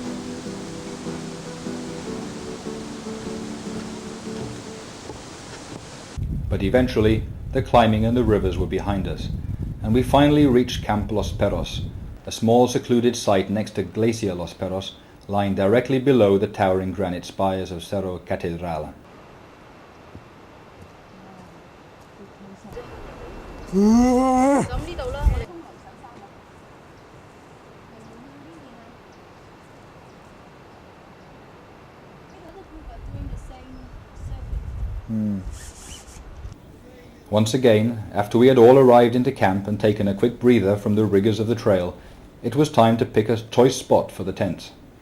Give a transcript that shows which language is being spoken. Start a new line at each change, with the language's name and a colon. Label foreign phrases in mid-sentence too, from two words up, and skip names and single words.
English: But eventually, the climbing and the rivers were behind us, and we finally reached Camp Los Perros, a small secluded site next to Glacier Los Perros, lying directly below the towering granite spires of Cerro Catedral.
Cantonese: 咁呢度啦，我哋通常上山啊。
English: Once again, after we had all arrived into camp and taken a quick breather from the rigours of the trail, it was time to pick a choice spot for the tents.